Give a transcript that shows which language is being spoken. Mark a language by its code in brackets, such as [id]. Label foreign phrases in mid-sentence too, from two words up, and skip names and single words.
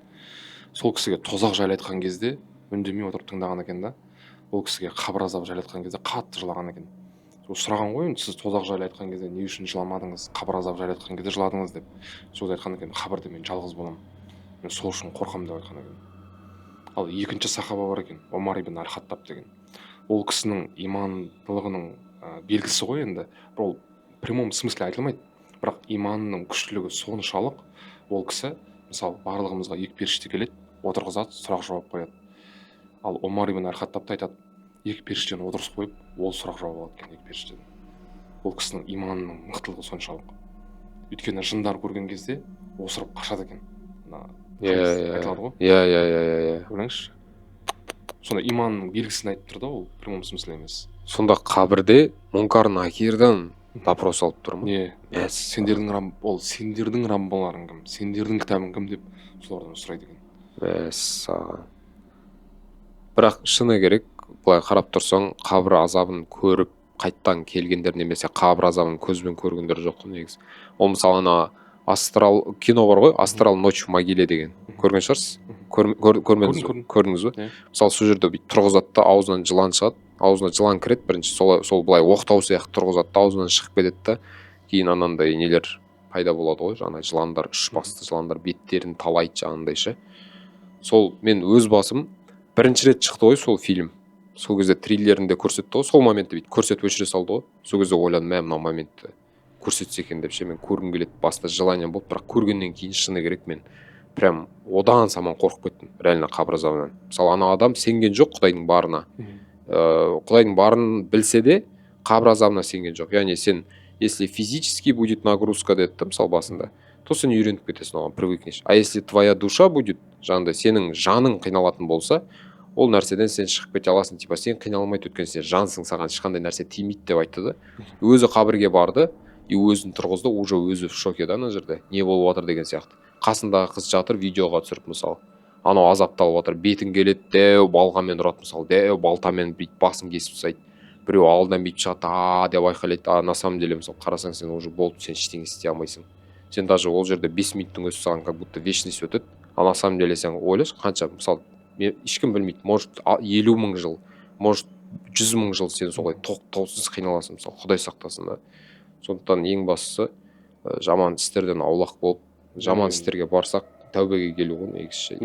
[kk] Сол кісіге тозақ жайлы айтқан кезде үндемей отырып тыңдаған екен да. Ол кісіге қабір азабы жайлы айтқан кезде қатты жылаған екен. Сұраған ғой, сіз тозақ жайлы айтқан кезде не үшін жыламадыңыз, қабір азабы жайлы айтқан кезде жыладыңыз деп. Сол айтқан екен, қабірде мен жалғыз боламын, мен сол үшін қорқамын деп айтқан екен. Ал екінші сахаба бар екен, Омар ибн аль-Хаттаб деген. Ол кісінің имандылығының белгісі ғой енді. Ол [ru] прямом смысле [kk] айтылмайды, бірақ иманның күштілігі соншалық, ол кісі мысалы барлығымызға екі періште келеді, отырғызады, сұрақ жауап қояды. Ал Омар ибн аль-Хаттабты айтады, екі періштені отырғызып қойып, ол сұрақ жауап алады екен екі періштеден. Ол кісінің иманының мықтылығы соншалық. Өйткені жындар көрген кезде осырып қашады екен. Айтылады ғой. Иә. Көріңізші. Сонда иманның белгісін айтып тұр да, ол [ru] прямом смысле [kk] емес. Сонда қабірде мұнкар накирдан вопрос алып тұр ма? Сендердің Раббыларың кім? Сендердің кітабың кім деп солардан сұрайды екен. Мәссаған. Бірақ шыны керек, былай қарап тұрсаң, қабір азабын көріп қайттан келгендер немесе қабір азабын көзбен көргендер жоқ қой негізі. Ол мысалы ана астрал кино бар ғой, астрал ночь в могиле деген, көрген шығарсыз? Көрмедіңіз Көрдім. ба? Көрдіңіз ба? Иә. Мысалы сол жерде бүйтіп тұрғызады да аузынан жылан шығады, аузына жылан кіреді бірінші, сол былай оқтау сияқты тұрғызады да аузынан шығып кетеді да, кейін анандай нелер пайда болады ғой, жаңағы жыландар, үш басты жыландар беттерін талайды жаңағындай ше. Сол мен өз басым бірінші рет шықты ғой сол фильм. Сол кезде триллерінде көрсетті ғой, сол моментті бүйтіп көрсетіп өшіре салды ғой. Сол кезде ойладым, мына моментті көрсетсе екен деп ше, мен көргім келеді, баста желание болды, бірақ көргеннен кейін шыны керек мен прям одан саман қорқып кеттім реально қабір азабынан. Мысалы ана адам сенген жоқ Құдайдың барына. Құдайдың барын білсе де қабір азабына сенген жоқ. Яғни сен, [ru] если физически будет нагрузка [kk] деді, мысалы басында, то сен үйреніп кетесің, оған привыкнешь. [ru] А если твоя душа будет, [kk] жаңағыдай сенің жаның қиналатын болса, ол нәрседен сен шығып кете аласың, типа сен қиналмайды, өйткені сен жансың, саған ешқандай нәрсе тимейді деп айтты да. Өзі қабірге барды, и өзін тұрғызды, уже өзі [ru] в шоке [kk] да ана жерде. Не болып жатыр деген сияқты. Қасындағы қыз жатыр, видеоға түсіріп мысалы. Анау азапталып жатыр, бетін келеді, дәу балғамен ұрады мысалы, дәу балтамен бүйтіп басын кесіп тастайды. Біреу алдынан бүйтіп шығады, деп айқайлайды. [ru] На самом деле [kk] мысалы қарасаң сен уже болды, сен ештеңе істей алмайсың. Сен даже ол жерде 5 минуттың өзі саған [ru] как будто вечность [kk] өтеді. [ru] А на самом деле [kk] сен ойлашы, қанша мысалы ешкім білмейді, может 50 мың жыл, может 100 мың жыл сен солай тоқтаусыз қиналасың, мысалы Құдай сақтасын да. Сондықтан ең бастысы жаман істерден аулақ болып, жаман істерге барсақ тәубеге келу ғой негізі.